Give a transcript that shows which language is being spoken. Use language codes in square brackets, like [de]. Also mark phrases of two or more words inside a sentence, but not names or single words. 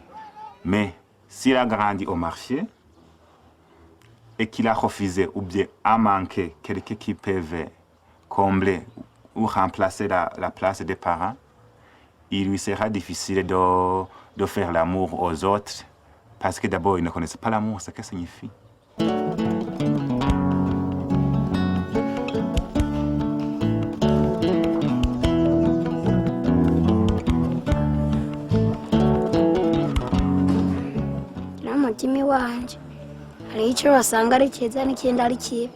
[fr] Mais s'il a grandi au marché et qu'il a refusé ou bien a manqué quelqu'un qui peut combler ou remplacer la place des parents, il lui sera difficile de faire l'amour aux autres parce que d'abord, ils ne connaissent pas l'amour, ce que ça signifie. [rw] N'umutima wanje hari icyo wasanga ari cyiza n'ikindi ari kibi.